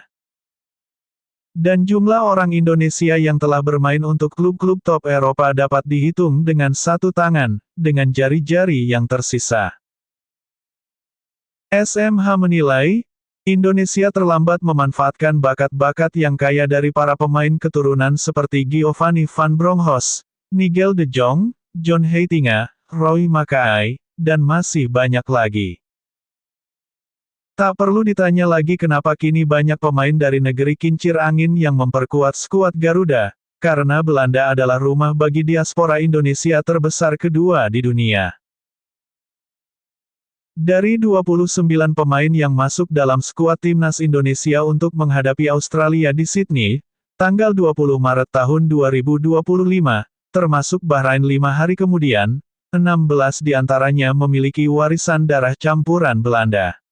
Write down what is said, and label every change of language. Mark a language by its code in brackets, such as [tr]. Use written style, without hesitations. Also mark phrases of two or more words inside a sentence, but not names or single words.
[id] Dan jumlah orang Indonesia yang telah bermain untuk klub-klub top Eropa dapat dihitung dengan satu tangan, dengan jari-jari yang tersisa. SMH menilai, Indonesia terlambat memanfaatkan bakat-bakat yang kaya dari para pemain keturunan seperti Giovanni Van Bronckhorst, Nigel de Jong, John Heitinga, Roy Makaay, dan masih banyak lagi. Tak perlu ditanya lagi kenapa kini banyak pemain dari negeri kincir angin yang memperkuat skuad Garuda, karena Belanda adalah rumah bagi diaspora Indonesia terbesar kedua di dunia. Dari 29 pemain yang masuk dalam skuad timnas Indonesia untuk menghadapi Australia di Sydney, tanggal 20 Maret tahun 2025, termasuk Bahrain 5 hari kemudian, 16 diantaranya memiliki warisan darah campuran Belanda.